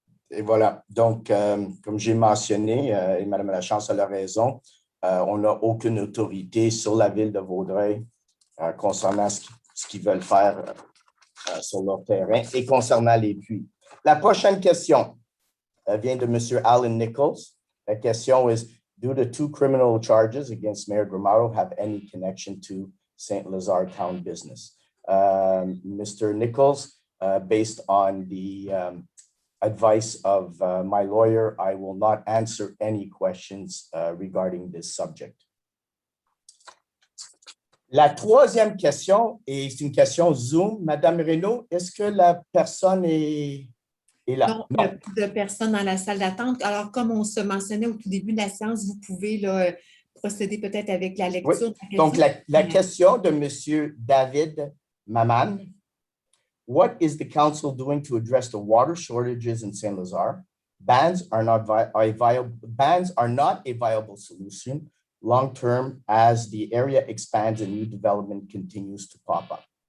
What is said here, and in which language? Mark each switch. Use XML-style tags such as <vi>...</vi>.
<fr>Et voilà. Donc, comme j'ai mentionné, et Mme Lachance a raison, on n'a aucune autorité sur la Ville de Vaudreuil concernant ce qu'ils veulent faire sur leur terrain et concernant les puits. La prochaine question vient de M. Alan Nichols. La question est:</fr> <en>do the 2 criminal charges against Mayor Grimaudo have any connection to St. Lazare town business? Mr. Nichols, based on the advice of my lawyer, I will not answer any questions regarding this subject.</en> <fr>La troisième question, et c'est une question Zoom. Madame Renaud, est-ce que la personne est là? Non, il n'y a plus de personnes dans la salle d'attente. Alors, comme on se mentionnait au tout début de la séance, vous pouvez procéder peut-être avec la lecture. Oui. Donc, la question de M. David Maman.</fr> <en>What is the council doing to address the water shortages in St. Lazare? Bans are not a viable solution long-term as the area expands and new development continues to pop up.</en>